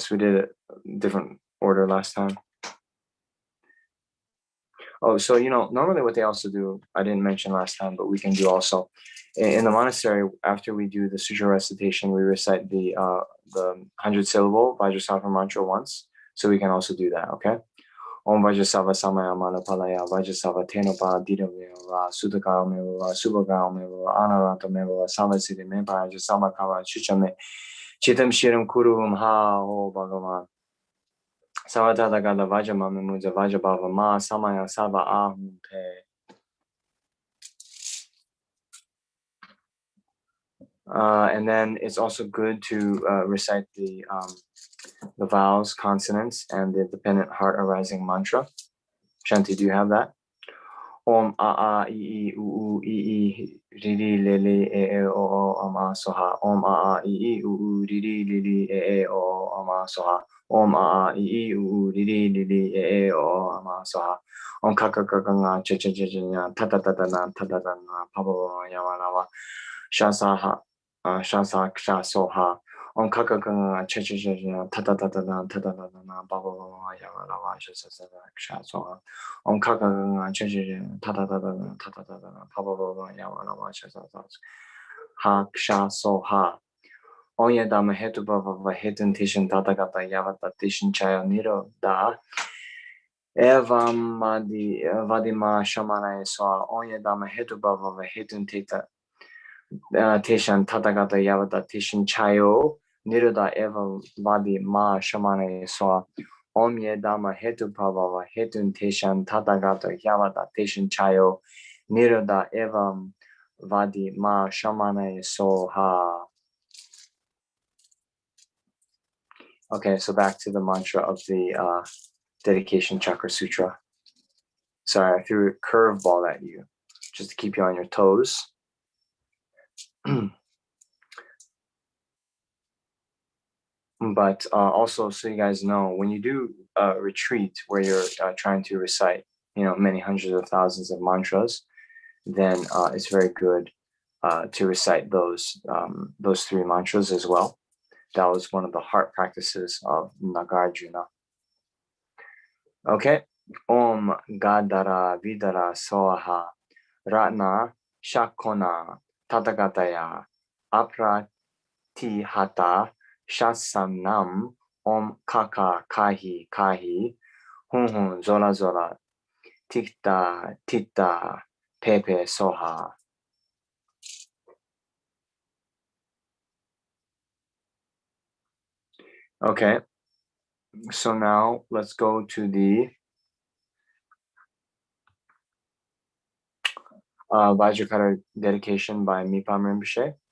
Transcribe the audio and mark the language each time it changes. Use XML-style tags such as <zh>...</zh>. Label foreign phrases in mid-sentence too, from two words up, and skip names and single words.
<en>We did it different order last time. Oh, so, normally what they also do, I didn't mention last time, but we can do also. In the monastery, after we do the Sutra recitation, we recite the 100-syllable Vajrasattva mantra once. So we can also do that, okay?</en> <sa>Om Vajrasava Samaya Manapalaya Vajrasava Tenopa Didameva Sudhakameva Subhagameva Anarantameva Samasiddhi Mepa Vajrasamakava Chichame Chitam Shiram Kuruvam Ha Ho Bhagavan Savatadagada Vajamami Muja Vajabhava Ma Samaya Sava Ahunte.</sa> <en>And then it's also good to recite the vowels, consonants, and the dependent heart arising mantra. Shanti, do you have that?</en> <sa>Om a a I I u I I ri ri le le e e o o ama soha. Om a a I I u ri ri li li e e o o ama soha. Om a a I I u ri ri li li e e o o ama soha. Om ka ka ka ka nga che che che che nya ta ta ta ta na ta ta ta na pa pa pa ya wa la wa sha sa ha sha sa ksha soha. Om ka ka ka nga che che che nya ta ta ta ta na ta ta ta ta na pa pa pa ya wa la wa sha sa sa ksha soha. Om ka ka ka che che che ta ta ta ta na ta ta ta ta na pa pa pa ya wa la wa sha sa sa ha ksha soha. Om ya dama hetu pa pa pa hetun tishin tata kata yavata tishin chaya niro da evam vadima shamana eswa. Om ya dama hetu pa pa pa hetun tita tishan tata kata yavata tishin chayo niro da evam vadima shamana eswa. Om ye dama hetu prabhava hetun teshan tatagata yavata teshan chayo nirada evam vadi ma shamana soha.</sa> <en>Okay, so back to the mantra of the dedication chakra sutra. Sorry, I threw a curveball at you just to keep you on your toes. But also, so you guys know, when you do a retreat where you're trying to recite, many hundreds of thousands of mantras, then it's very good to recite those three mantras as well. That was one of the heart practices of Nagarjuna.</en> <sa>Okay. Om Gadara Vidara Soha Ratna Shakona Tatagataya Apratihata Shasamnam Om Kaka Kahi Kahi Hun Hun Zola Zola Tikta Tita Pepe Soha.</sa> <en>Okay, so now let's go to the Vajrakara dedication by Mipam Rinpoche.</en>